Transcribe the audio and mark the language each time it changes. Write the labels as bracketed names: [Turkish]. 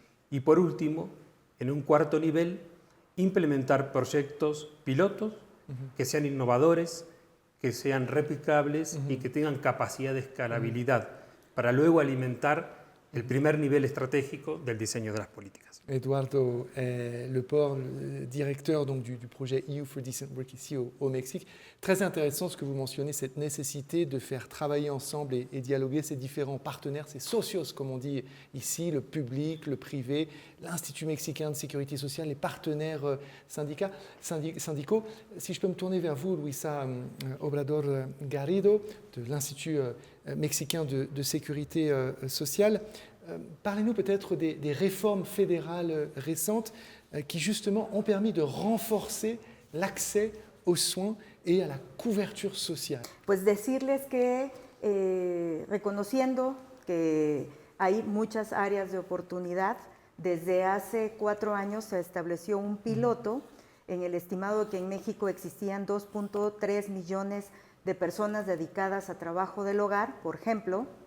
[Spanish] Y por último, en un cuarto nivel, implementar proyectos pilotos que sean innovadores, que sean replicables y que tengan capacidad de escalabilidad para luego alimentar el primer nivel estratégico del diseño de las políticas. [French] Eduardo Leport, directeur donc, du projet EU for Decent Work ici au Mexique. Très intéressant ce que vous mentionnez, cette nécessité de faire travailler ensemble et dialoguer ces différents partenaires, ces socios comme on dit ici, le public, le privé, l'Institut mexicain de sécurité sociale, les partenaires syndicaux. Si je peux me tourner vers vous, Luisa Obrador Garrido, de l'Institut mexicain de sécurité sociale. Parlez-nous peut-être des réformes fédérales récentes qui justement ont permis de renforcer l'accès aux soins et à la couverture sociale. [Spanish] Pues decirles que reconociendo que hay muchas áreas de oportunidad, desde hace 4 años se estableció un piloto en el estimado de que en México existían 2.3 millones de personas dedicadas a trabajo del hogar, por ejemplo,